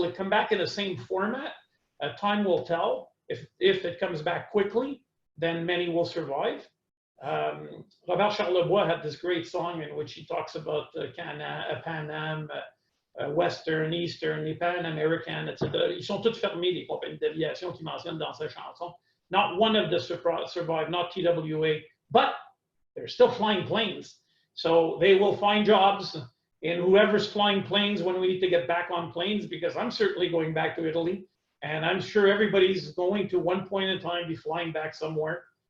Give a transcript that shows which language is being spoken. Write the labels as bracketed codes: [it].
[en] Will it come back in the same format? Time will tell. If it comes back quickly, then many will survive. Robert Charlebois had this great song in which he talks about Pan Am, Western, Eastern, les Pan American, etc. [fr] Ils sont toutes fermées, les compagnies d'aviation qu'il mentionne dans sa chanson. [en] Not one of them survived, not TWA, but they're still flying planes. So they will find jobs in whoever's flying planes when we need to get back on planes, because I'm certainly going back to Italy, and I'm sure everybody's going to one point in time be flying back somewhere.